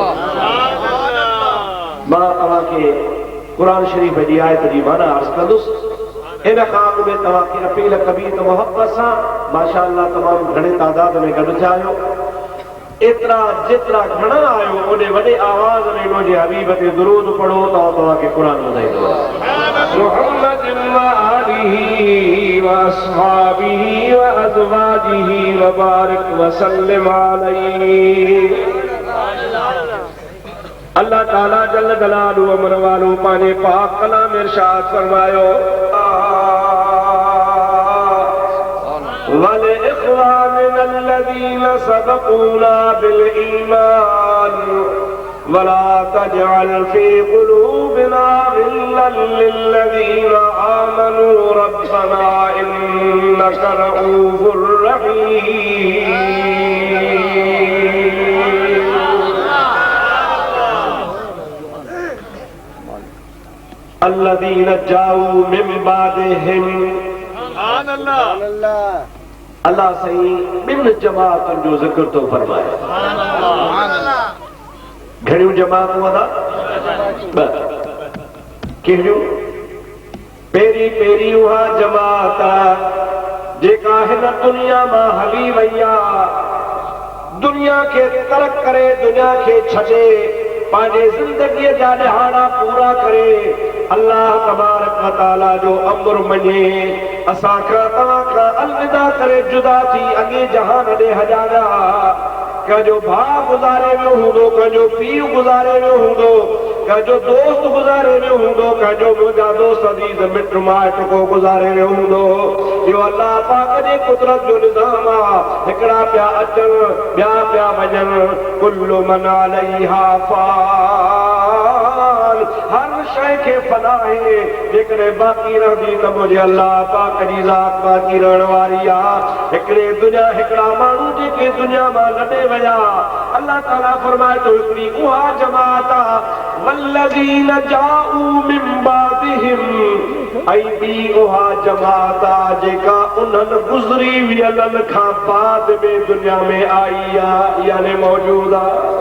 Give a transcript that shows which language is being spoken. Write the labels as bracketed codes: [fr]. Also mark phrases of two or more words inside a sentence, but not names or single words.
[sd] मां तव्हांखे क़ुरान शरीफ़ जी आयत जी माना अर्ज़ कंदुसि। इन खां अॻु में तव्हांखे अपील कबी त मोहब्बत सां माशाअल्लाह तमामु घणे तादाद में गॾु थिया आहियो। एतिरा जेतिरा घणा आहियो ओॾे वॾे आवाज़ में मुंहिंजे हबीब ते दुरूद पढ़ो त तव्हांखे क़ुरान ॿुधाईंदो। [ar] محمد وآله وأصحابه وأزواجه وبارك وسلم عليه. [sd] अल्लाह ताला [ar] جل جلاله [sd] अमर वालो पंहिंजे पाक कलाम इरशाद फरमायो, [ar] ولإخواننا الذين سبقونا بالإيمان ولا تجعل في قلوبنا غلا للذين آمنوا ربنا إنك رؤوف رحيم. الذين جاءوا من بعدهم سبحان الله. [sd] अल्लाह सही ॿिनि जमातुनि जो ज़िक्र थो फरमाए। घणियूं जमातूं अदा? कहिड़ियूं? पहिरीं पहिरीं उहा जमात जेका हिन दुनिया मां हली वई आहे, दुनिया खे तर्क करे, दुनिया खे छॾे, पंहिंजे ज़िंदगीअ जा ॾिहाड़ा पूरा करे अल्लाह [ar] تبارك وتعالى [sd] जो अमर मञे, असांखां तव्हांखां अलविदा करे जुदा थी अॻे जहान ॾे हॼाया। कंहिंजो भाउ गुज़ारे वियो हूंदो, कंहिंजो पीउ गुज़ारे वियो हूंदो, कंहिंजो दोस्त गुज़ारे वियो हूंदो, कंहिंजो मुंहिंजा दोस्त अज़ीज़ मिट माइट को गुज़ारे वियो हूंदो। इहो अल्लाह पाक जे कुदरत जो निज़ाम आहे। हिकिड़ा पिया अचनि, ॿिया पिया वञनि, [ar] كل من عليها فان. [sd] हर शइ खे फना आहे, जेकॾहिं बाक़ी रहंदी त मुंहिंजे अल्लाह पाक जी ज़ात बाक़ी रहण वारी आहे। हिकिड़ा माण्हू जेके दुनिया मां लॾे विया, अल्लाह ताला फरमाए थो हिकिड़ी उहा जमात आहे [ar] والذين جاءوا من بعدهم, [sd] ऐं ॿी उहा जमात आहे जेका उन्हनि गुज़री वियलनि खां बाद में दुनिया में आई आहे, यानी मौजूद आहे।